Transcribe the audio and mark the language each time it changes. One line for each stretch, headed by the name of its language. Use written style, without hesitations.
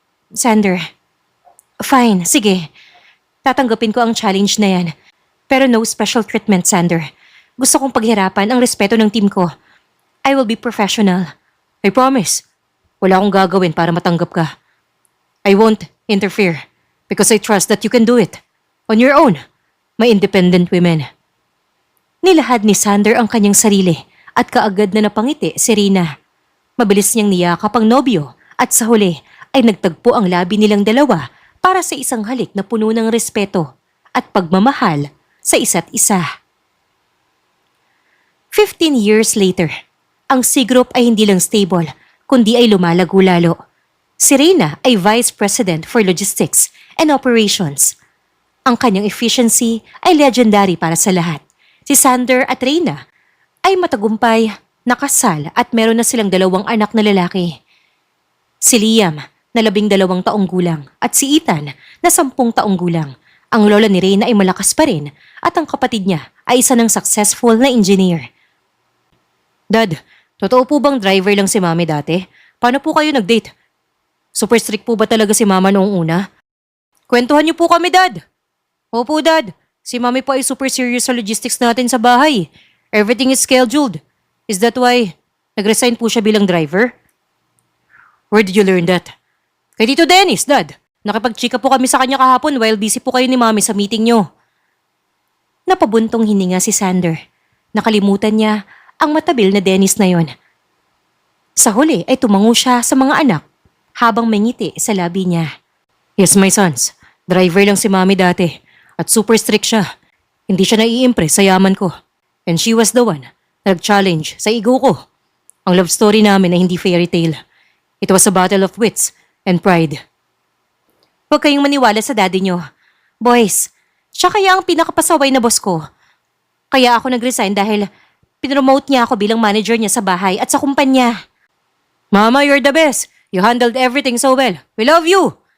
Filipino: Sander, fine, sige. Tatanggapin ko ang challenge na yan. Pero
English: no special treatment,
Filipino: Sander. Gusto kong paghirapan ang respeto ng team ko.
English: I will be professional. I promise.
Filipino: Wala akong gagawin para matanggap ka.
English: I won't interfere because I trust that you can do it. On your own. May independent women.
Filipino: Nilahad ni Sander ang kanyang sarili at kaagad na napangiti si Rina. Mabilis niyang niyakap ang nobyo at sa huli ay nagtagpo ang labi nilang dalawa para sa isang halik na puno ng respeto at pagmamahal sa isa't isa.
English: 15 years later,
Filipino: ang C Group ay hindi lang stable, kundi ay lumalago lalo. Si Reyna ay Vice President for Logistics and Operations. Ang kanyang efficiency ay legendary para sa lahat. Si Sander at Reyna ay matagumpay, nakasal at meron na silang 2 anak na lalaki. Si Liam na 12 taong gulang at si Ethan na 10 taong gulang. Ang lola ni Reyna ay malakas pa rin at ang kapatid niya ay isa ng successful na engineer. Dad, totoo po bang driver lang si Mami dati? Paano po kayo nag-date? Super strict po ba talaga si Mama noong una? Kwentuhan niyo po kami, Dad. Opo, Dad. Si Mami po ay super serious sa logistics natin sa bahay.
English: Everything is scheduled. Is that why
Filipino: nag-resign po siya bilang driver?
English: Where did you learn that?
Filipino: Kay Tito Dennis, Dad. Nakipag-chika po kami sa kanya kahapon while busy po kayo ni Mami sa meeting niyo. Napabuntong hininga si Sander. Nakalimutan niya ang matabil na Dennis na yon. Sa huli ay tumango siya sa mga anak habang may ngiti sa labi niya.
English: Yes, my sons.
Filipino: Driver lang si Mami dati. At super strict siya. Hindi siya nai-impress sa yaman ko.
English: And she was the one
Filipino: na nag-challenge sa ego ko. Ang love story namin ay hindi fairy tale.
English: It was a battle of wits and pride.
Filipino: Huwag kayong maniwala sa daddy niyo. Boys, siya kaya ang pinakapasaway na boss ko. Kaya ako nag-resign dahil pinromote niya ako bilang manager niya sa bahay at sa kumpanya.
English: Mama, you're the best. You handled everything so well. We love you.